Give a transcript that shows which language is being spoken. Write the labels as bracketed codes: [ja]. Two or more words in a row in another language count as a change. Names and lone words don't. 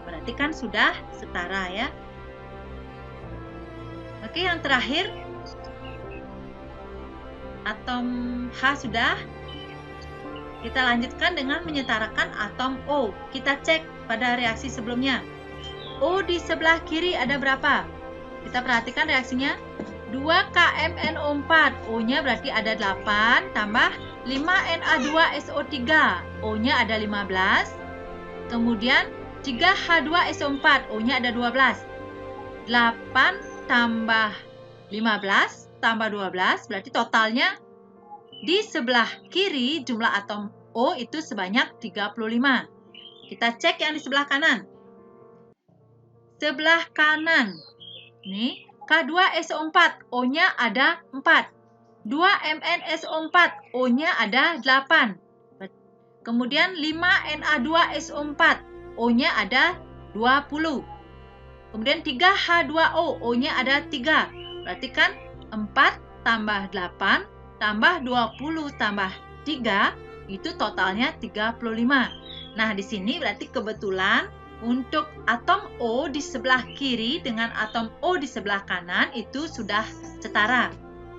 [id] Berarti kan sudah setara ya. Oke, yang terakhir atom H sudah. Kita lanjutkan dengan menyetarakan atom O. Kita cek pada reaksi sebelumnya. O di sebelah kiri ada berapa? Kita perhatikan reaksinya. 2KMnO4, O-nya berarti ada 8, tambah 5Na2SO3, O-nya ada 15, kemudian 3H2SO4, O-nya ada 12. 8 tambah 15 tambah 12, berarti totalnya di sebelah kiri jumlah atom O itu sebanyak 35. Kita cek yang di sebelah kanan. Sebelah kanan, nih. K2SO4, O-nya ada 4. 2MnSO4, O-nya ada 8. Kemudian 5Na2SO4, O-nya ada 20. Kemudian 3H2O, O-nya ada 3. Berarti kan 4 tambah 8 tambah 20 tambah 3, itu totalnya 35. Nah, di sini berarti kebetulan untuk atom O di sebelah kiri dengan atom O di sebelah kanan itu sudah setara.